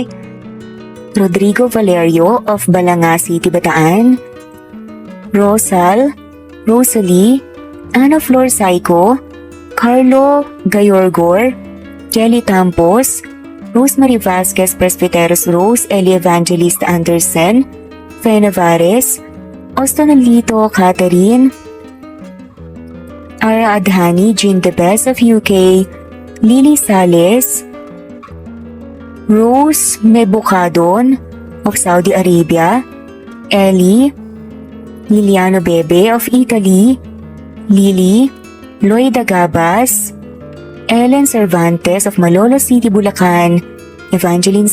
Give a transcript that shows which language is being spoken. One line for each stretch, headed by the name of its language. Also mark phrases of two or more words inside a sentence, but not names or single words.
English: Rodrigo Valerio of Balanga City, Bataan, Rosal, Rosalie, Ana Flor Saico, Carlo Gayorgor, Kelly Tampos, Rosemary Vasquez Presbyteros Rose, Eli Evangelista Anderson, Fe Navares, Austin Alito, Catherine, Ara Adhani, Jean the Best of UK, Lily Sales, Rose Mebukadon of Saudi Arabia, Ellie, Liliano Bebe of Italy, Lily, Loida Gabas, Ellen Cervantes of Malolo City, Bulacan, Evangeline